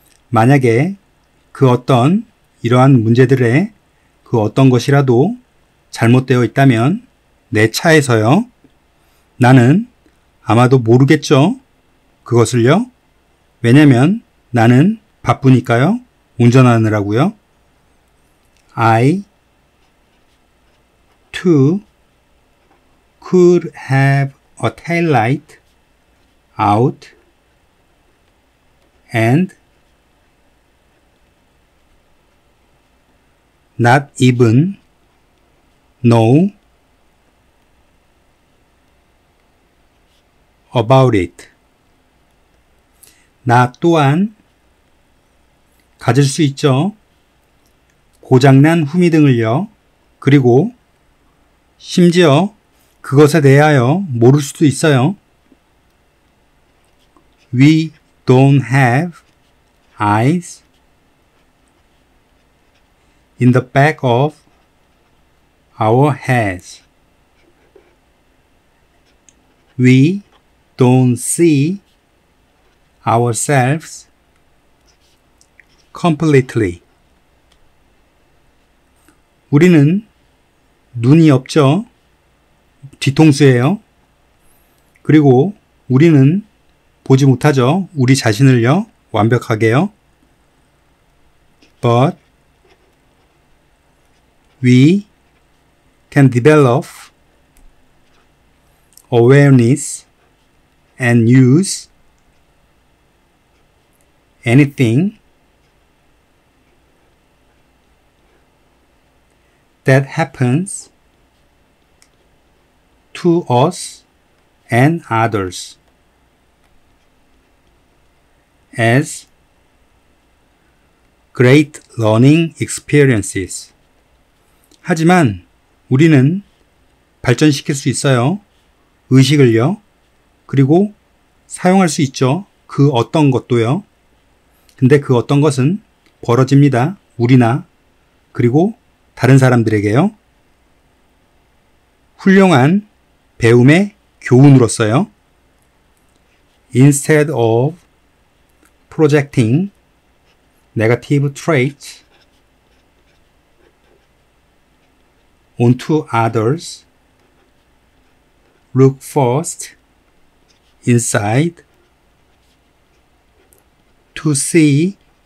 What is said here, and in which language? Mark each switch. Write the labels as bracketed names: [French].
[Korean] 만약에 그 어떤 이러한 문제들의 그 어떤 것이라도 잘못되어 있다면 내 차에서요. 나는 아마도 모르겠죠. 그것을요. 왜냐면 나는 바쁘니까요. 운전하느라고요. [English] I too could have a tail light out and not even know about it. [Korean] 나 또한 가질 수 있죠. 고장난 후미등을요. 그리고 심지어 그것에 대하여 모를 수도 있어요. [English] We don't have eyes in the back of our heads. We don't see ourselves completely. [Korean] 우리는 눈이 없죠. 뒤통수예요. 그리고 우리는 보지 못하죠. 우리 자신을요. 완벽하게요. [English] But we can develop awareness and use anything that happens to us and others as great learning experiences. [Korean] 하지만 우리는 발전시킬 수 있어요. 의식을요. 그리고 사용할 수 있죠. 그 어떤 것도요. 근데 그 어떤 것은 벌어집니다. 우리나 그리고 다른 사람들에게요. 훌륭한 배움의 교훈으로서요. [English] Instead of projecting negative traits onto others, look first inside to see